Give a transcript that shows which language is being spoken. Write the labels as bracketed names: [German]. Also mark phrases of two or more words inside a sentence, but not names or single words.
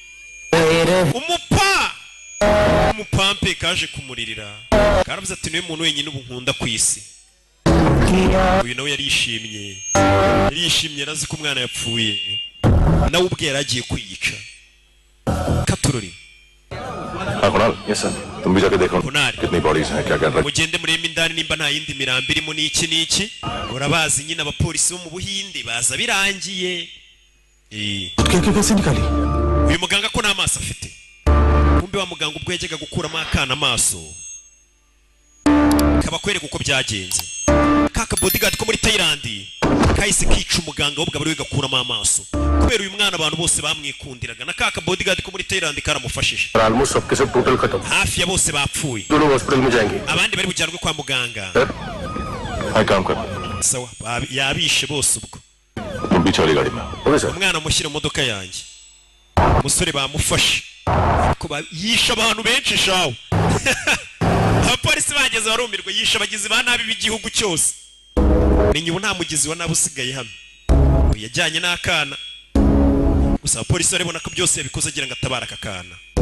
[Kinyarwanda] Umupampe kaje kumuririra. Karavuze ati niwe muntu wenyine ubu nkunda ku isi. Uyu nawe yarishimye. Yarazi ko umwana yapfuye. Nawe ubwe yaragiye kwiyica. Katurori. [English] Kunal, yes sir. [Hindi] तुम भी जाके देखो कितनी बॉडीज हैं क्या कर रहे हैं. [Kinyarwanda] Mugende murembe indani nimba nta yindi mirambi irimo n'iki. Urabazi nyine abapolisi bo mu Buhinde baza birangiye. [Hindi] कैसे निकाली? [Kinyarwanda] Uyu muganga ko nta maso afite. Kumbe wa muganga ubwo yajyaga gukuramo akana amaso. Kabakwereka uko byagenze. Kaka bodyguard ko muri Thailand kahise kica umuganga wo bwabari gakuramo amaso. Kubera uyu mwana abantu bose bamwikundiraga na kaka bodyguard ko muri Thailand karamufashije. [Hindi] Almost सबके सब total खत्म. [Kinyarwanda] Hafi ya bose bapfuye. [Hindi] दोनों hospital में जाएंगे. [Kinyarwanda] Abandi bari bujyanwe kwa muganga. [Hindi] Hai काम कर. [Kinyarwanda] Sawa, yabishe bose ubwo. [Hindi] तुम भी चली गाड़ी में. [English] okay sir. [Kinyarwanda] Umwana mushyira mu modoka yanjye. Umusore bamufashe. Ko yisha abantu benshi shawo. Abapolisi bageze barumirwa yisha abagizi ba nabi b'igihugu cyose. Ninyi ubu nta mugizi wa nabi usigaye hano. Yajyanye n'akana. Gusa abapolisi barabona ko byose yabikoze agira ngo atabara akakana.